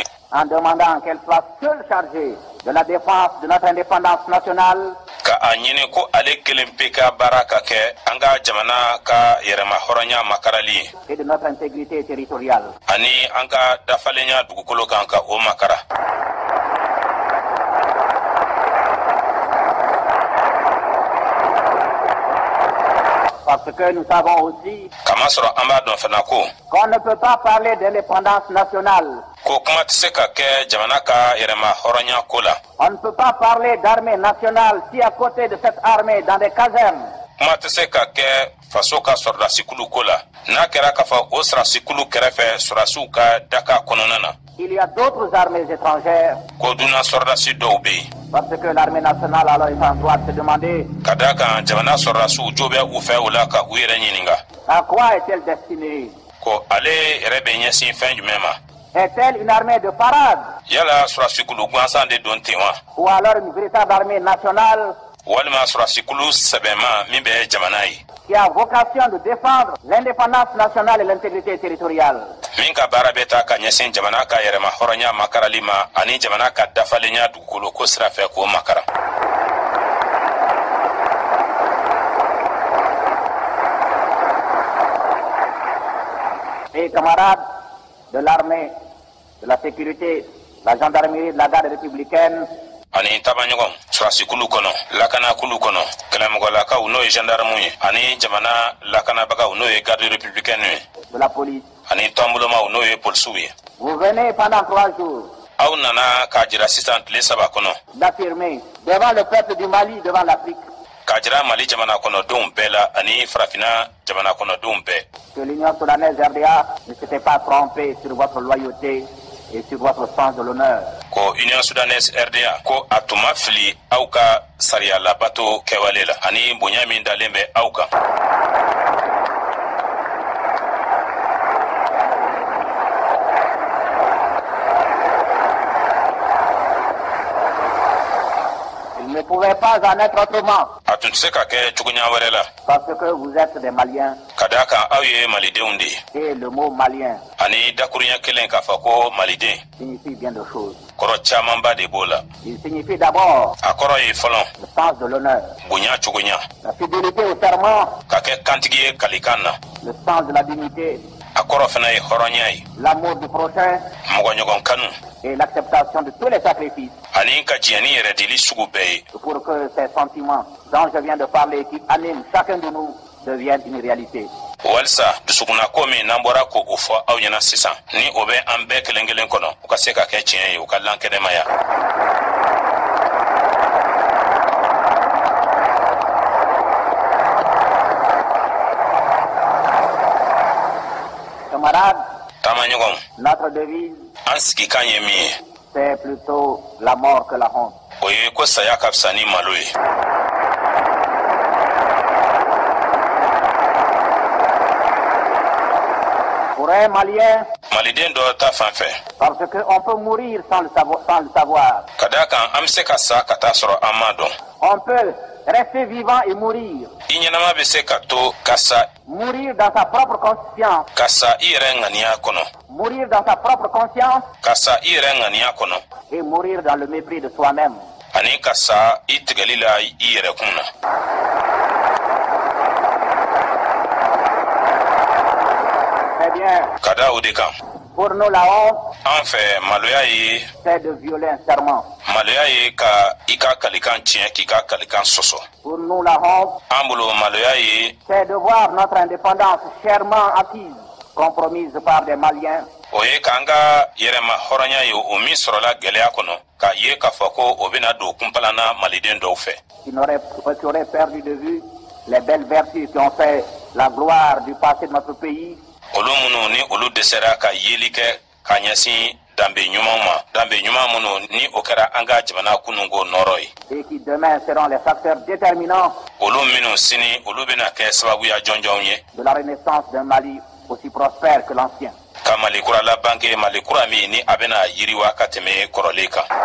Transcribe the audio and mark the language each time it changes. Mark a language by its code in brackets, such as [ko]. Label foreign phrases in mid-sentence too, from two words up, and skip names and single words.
[fr] en demandant qu'elle soit seule chargée de la défense de notre indépendance nationale. [bm] Ka a ɲini ko ale kelen pe ka baara ka kɛ an ka jamana ka yɛrɛma hɔrɔnya makarali [fr] et de notre intégrité territoriale. [bm] Ani an ka dafalenya dugukolo kan ka o makara. [fr] Parce que nous savons aussi [bm] Kama sɔrɔ an b'a dɔn fana ko [fr] qu'on ne peut pas parler d'indépendance nationale. [bm] ko kuma tɛ se ka kɛ jamana ka yɛrɛma hɔrɔnya ko la. [fr] On ne peut pas parler d'armée nationale si à côté de cette armée, dans des casernes, [bm] Kuma tɛ se ka kɛ faso ka sɔrɔdasikulu ko la. N'a kɛra k'a fɔ o sɔrɔdasikulu kɛrɛfɛ sɔrɔdasiw ka daka kɔnɔna na. [fr] il y a d'autres armées étrangères. [bm] Ko dunna sɔrɔdasi dɔw bɛ yen. [fr] Parce que l'armée nationale alors est en droit de se demander [bm] Ka d'a kan jamana sɔrɔdasiw jo bɛ u fɛ o la ka u yɛrɛ ɲininka. [fr] à quoi est-elle destinée. [bm] Ko ale yɛrɛ bɛ ɲɛsin fɛn jumɛn ma. [fr] Est-elle une armée de parade [bm] Yala sɔrɔdasikulu gansan de don ten wa. [fr] ou alors une véritable armée nationale [bm] Walima sɔrɔdasikulu sɛbɛnma min bɛ jamana ye. [fr] qui a vocation de défendre l'indépendance nationale et l'intégrité territoriale. [bm] Min ka baara bɛ taa ka ɲɛsin jamana ka yɛrɛma hɔrɔnya makarali ma ani jamana ka dafalenya dugukolo ko sira fɛ k'o makara. [fr] Et camarades de l'armée, de la sécurité, la gendarmerie, de la garde républicaine, [bm] Ani tabaɲɔgɔn sɔrɔdasikulu kɔnɔ lakanakulu kɔnɔ kɛlɛmɔgɔlakaw n'o ye gendarmew ye ani jamana lakanabagaw n'o ye [fr] garde républicaine [bm] ye [fr] de la police. [bm] ani tɔnbolomaw n'o ye polisiw ye. [fr] Vous venez pendant 3 jours [bm] Aw nana k'a jira sisan tile 3 kɔnɔ [fr] d'affirmer devant le peuple du Mali, devant l'Afrique, [bm] k'a jira Mali jamana kɔnɔdenw bɛɛ la ani farafina jamana kɔnɔdenw bɛɛ [fr] que l'Union soudanaise RDA ne s'était pas trompée sur votre loyauté et sur votre sens de l'honneur. [bm] ko Union Soudanaise RDA ko a tun ma fili aw ka sariya labato kɛwale la ani bonya min dalen bɛ aw kan. [fr] Il ne pouvait pas en être autrement, [bm] A tun tɛ se ka kɛ cogoya wɛrɛ la [fr] parce que vous êtes des Maliens [bm] ka d'a kan aw ye malidenw de ye [fr] et le mot malien [bm] ani dakuruɲɛ kelen k'a fɔ ko maliden [fr] signifie bien de choses. [bm] kɔrɔ camanba de b'o la. [fr] Il signifie d'abord [bm] A kɔrɔ ye fɔlɔ [fr] le sens de l'honneur, [bm] bonya cogoya [fr] la fidélité au serment, [bm] ka kɛ kantigi ye kalikan na. [fr] le sens de la dignité, [bm] A kɔrɔ fana ye hɔrɔnya ye [fr] l'amour du prochain [bm] mɔgɔɲɔgɔn kanu [fr] et l'acceptation de tous les sacrifices [bm] ani ka diɲɛ ni yɛrɛ dili sugu bɛɛ ye. [fr] pour que ces sentiments dont je viens de parler, qui animent chacun de nous, deviennent une réalité. [bm] Walisa dusukunnako min n'an bɔra ko o fɔ aw ɲɛna sisan ni o bɛ an bɛɛ kelen kelen kɔnɔ u ka se ka kɛ tiɲɛ ye u ka lankɛnɛmaya. [fr] Camarades, [bm] Taamaɲɔgɔn [fr] notre devise, [bm] an sigikan ye min ye [fr] c'est plutôt la mort que la honte. [bm] o ye ko saya ka fisa ni malo ye. [fr] Pour un Malien, [bm] Maliden dɔ ta fan fɛ [fr] parce qu'on peut mourir sans le savoir. [bm] ka d'a kan an bɛ se ka sa ka taa sɔrɔ an m'a dɔn. [fr] On peut rester vivant et mourir. [bm] I ɲɛnama bɛ se ka to ka sa [fr] Mourir dans sa propre conscience. [bm] ka sa i yɛrɛ ŋaniya kɔnɔ [fr] Mourir dans sa propre conscience [bm] ka sa i yɛrɛ ŋaniya kɔnɔ [fr] et mourir dans le mépris de soi-même. [bm] ani ka sa i tigɛli la i yɛrɛ kun na. [fr] Très bien. [bm] Ka da o de kan [fr] Pour nous, la honte, [bm] an fɛ maloya ye [fr] c'est de violer un serment. [bm] maloya ye ka i ka kalikan tiɲɛ k'i ka kalikan sɔsɔ. [fr] Pour nous, la honte, [bm] An bolo maloya ye [fr] c'est de voir notre indépendance chèrement acquise, compromise par des Maliens, [bm] o ye k'an ka yɛrɛma hɔrɔnya ye o min sɔrɔla gɛlɛya kɔnɔ k'a ye k'a fɔ ko o bɛna don kunpalanna maliden dɔw fɛ. [fr] qui auraient perdu de vue les belles vertus qui ont fait la gloire du passé de notre pays, [bm] Olu minnu ni olu dɛsɛra ka yeli kɛ ka ɲɛsin danbe ɲumanw ma danbe ɲuman minnu ni o kɛra an ka jamana kununko nɔrɔ ye. [fr] et qui demain seront les facteurs déterminants [bm] Olu minnu sini olu bɛna kɛ sababuya jɔnjɔnw ye [fr] de la renaissance d'un Mali aussi prospère que l'ancien. [bm] ka Mali kura labange Mali kura min ni a bɛna yiriwa ka tɛmɛ kɔrɔlen kan.